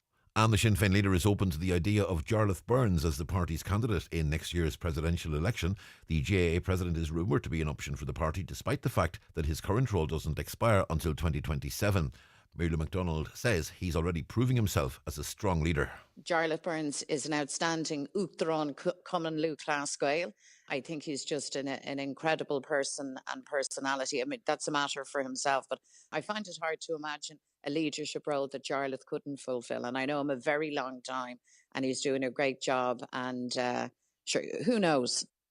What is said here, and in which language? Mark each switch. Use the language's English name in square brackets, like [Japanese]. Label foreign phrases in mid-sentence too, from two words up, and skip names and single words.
[English] And the Sinn Féin leader is open to the idea of Jarlath Burns as the party's candidate in next year's presidential election. The GAA president is rumoured to be an option for the party, despite the fact that his current role doesn't expire until 2027. Muriel MacDonald says he's already proving himself as a strong leader. Jarlath Burns is an outstanding [Irish] Uachtaráin Cumann Lú Clasgael. [English] I think he's just an incredible person and personality. I mean, that's a matter for himself, but I find it hard to imagine a leadership role that Jarlath couldn't fulfil. And I know him a very long time, and he's doing a great job. And sure, who knows?